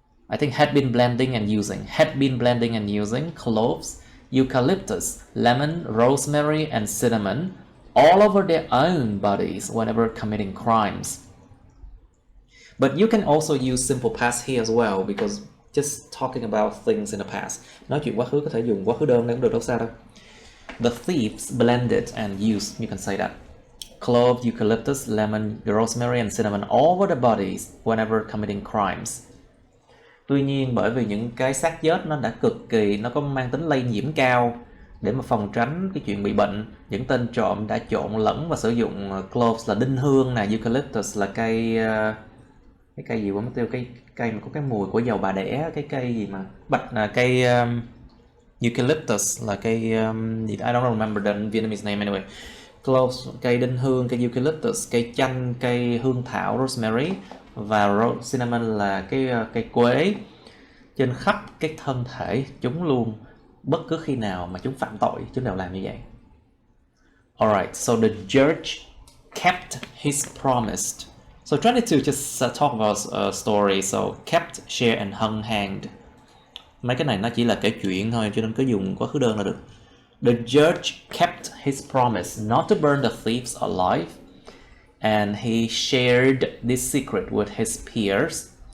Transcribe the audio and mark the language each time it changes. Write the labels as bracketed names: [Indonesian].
[English] I think had been blending and using cloves, eucalyptus, lemon, rosemary, and cinnamon all over their own bodies whenever committing crimes. But you can also use simple past here as well, because just talking about things in the past. [Vietnamese] Nói chuyện quá khứ có thể dùng quá khứ đơn đây cũng được, đâu sao đâu. [English] The thieves blended and used, you can say that. Clove, eucalyptus, lemon, rosemary, and cinnamon all over their bodies whenever committing crimes. [Vietnamese] Tuy nhiên bởi vì những cái xác chết nó đã cực kỳ, nó có mang tính lây nhiễm cao, để mà phòng tránh cái chuyện bị bệnh, những tên trộm đã trộn lẫn và sử dụng cloves là đinh hương nè, eucalyptus là cây, cái cây gì quên mất tiêu, cái cây mà có cái mùi của dầu bà đẻ, cái cây gì mà cây eucalyptus là cây gì, [English] I don't remember the Vietnamese name anyway. [Vietnamese] Cloves, cây đinh hương, cây eucalyptus, cây chanh, cây hương thảo, rosemary, và cinnamon là cái cây quế. Trên khắp cái thân thể chúng luôn, bất cứ khi nào mà chúng phạm tội chúng đều làm như vậy. [English] Alright, so the judge kept his promise. So try to just talk about a story. So kept, share, and hung hanged. [Vietnamese] Mấy cái này nó chỉ là kể chuyện thôi, cho nên cứ dùng quá khứ đơn là được. [English] The judge kept his promise not to burn the thieves alive, and he shared this secret with his peers.